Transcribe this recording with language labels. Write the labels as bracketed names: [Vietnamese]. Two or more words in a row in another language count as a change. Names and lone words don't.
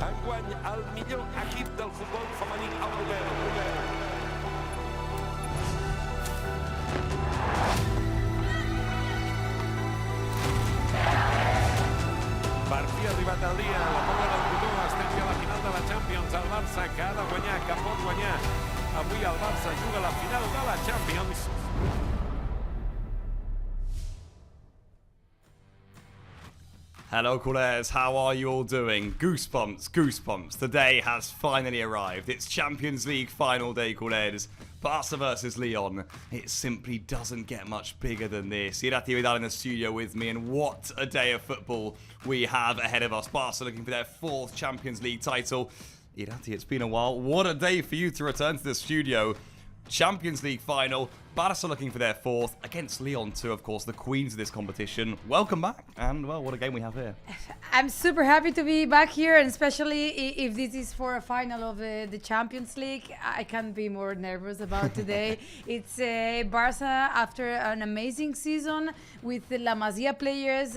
[Catalan] d'enguany el millor equip del futbol femení europeu. Per fi ha arribat el dia, la bola del cotó, estem ja a la final de la Champions, el Barça que ha de guanyar, que pot guanyar. Avui el Barça juga la final de la Champions. [English] Hello culers, how are you all doing? Goosebumps. The day has finally arrived. It's Champions League final day, culers. Barça versus Lyon. It simply doesn't get much bigger than this. Irati Vidal in the studio with me, and what a day of football we have ahead of us. Barça looking for their 4th Champions League title. Irati, it's been a while. What a day for you to return to the studio. Champions League final. Barça looking for their 4th against Lyon 2, of course, the queens of this competition. Welcome back, and well, what a game we have here. I'm super happy to be back here, and especially if this is for a final of the Champions League. I can't be more nervous about today. It's Barça after an amazing season with the La Masia players.